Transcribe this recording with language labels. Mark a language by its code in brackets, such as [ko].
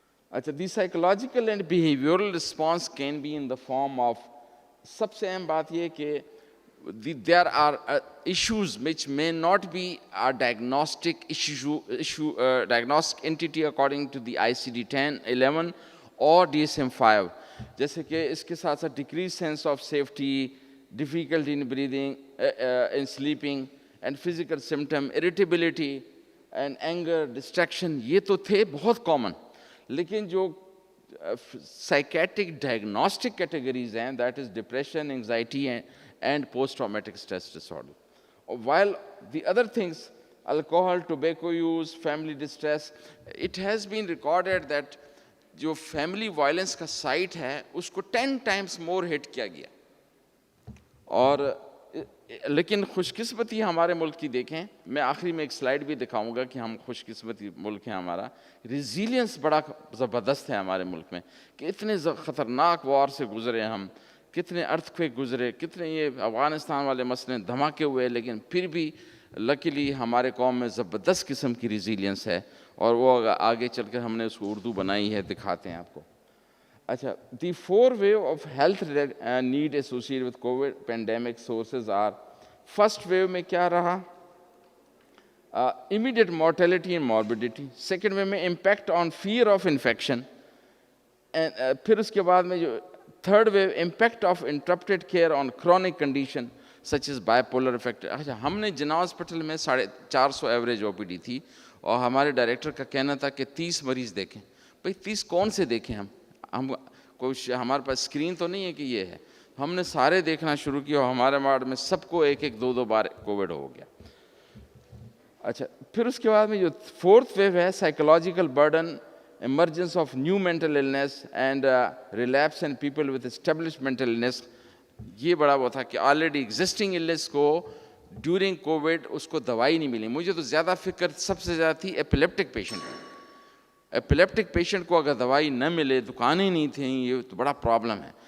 [en] اچھا the psychological and behavioural response can be in the form of, [ur] سب سے اہم بات یہ کہ [en] there are issues which may not be a diagnostic diagnostic entity according to the ICD-10, 11 or DSM-5. [ur] جیسے کہ اس کے ساتھ ساتھ [en] decreased sense of safety, difficulty in breathing, in sleeping, and physical symptom, irritability and anger, distraction, [ur] یہ تو تھے بہت [en] common. [ur] لیکن جو [en] psychiatric diagnostic categories ہیں, that is depression, anxiety and post-traumatic stress disorder. While the other things, alcohol, tobacco use, family distress, it has been recorded that [ur] جو family violence کا site ہے اس کو 10 times more hit کیا گیا. اور لیکن خوش قسمتی ہمارے ملک کی دیکھیں, میں آخری میں ایک سلائڈ بھی دکھاؤں گا کہ ہم خوش قسمتی ملک ہیں ہمارا. ریزیلینس بڑا زبردست ہے ہمارے ملک میں کہ اتنے خطرناک وار سے گزرے ہم, کتنے ارتھکویک گزرے, کتنے یہ افغانستان والے مسئلے دھماکے ہوئے, لیکن پھر بھی لکیلی ہمارے قوم میں زبردست قسم کی ریزیلینس ہے. اور وہ آگے چل کر ہم نے اس کو اردو بنائی ہے, دکھاتے ہیں آپ کو. [en] اچھا the 4 wave of health need associated with COVID pandemic sources are, first wave [ur] میں کیا رہا, [en] immediate mortality and morbidity. second wave میں impact on fear of infection, [ur] پھر اس کے بعد میں جو [en] third wave impact of interrupted care on chronic condition such as bipolar affect. [ur] اچھا ہم نے جناح ہاسپٹل میں 450 ایوریج OPD تھی اور ہمارے ڈائریکٹر کا کہنا تھا کہ 30 مریض دیکھیں. بھائی 30 کون سے دیکھیں ہم کوئی ہمارے پاس اسکرین تو نہیں ہے کہ یہ ہے. ہم نے سارے دیکھنا شروع کیا اور ہمارے وارڈ میں سب کو 1-2 بار کووڈ ہو گیا. اچھا پھر اس کے بعد میں جو 4th ویو ہے, [en] Psychological burden, emergence of new mental illness and relapse in people with established mental illness. [ur] یہ بڑا وہ تھا کہ آلریڈی ایگزسٹنگ illness کو ڈیورنگ کووڈ اس کو دوائی نہیں ملی. مجھے تو زیادہ فکر سب سے زیادہ تھی ایپیلیپٹک پیشنٹ. ایپیلیپٹک پیشنٹ کو اگر دوائی نہ ملے, دکانیں نہیں تھیں, یہ تو بڑا پرابلم ہے.